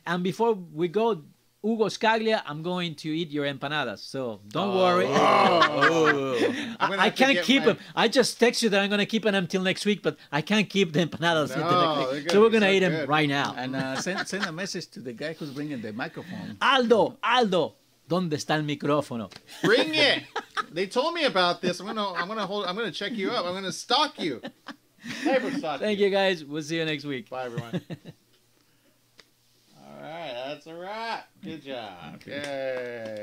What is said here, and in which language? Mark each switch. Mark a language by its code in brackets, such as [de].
[en] And before we go, Hugo Scaglia, I'm going to eat your empanadas, so don't worry. I can't keep them. I just text you that I'm going to keep them until next week, but I can't keep the empanadas until next week. So we're going to eat them right now. And send a message to the guy who's bringing the microphone. [es] Aldo, ¿dónde está el micrófono? [en] Bring it. They told me about this. I'm gonna check you up. I'm gonna stalk you. Thank you guys. We'll see you next week. Bye everyone. All right, that's a wrap. Good job. Okay.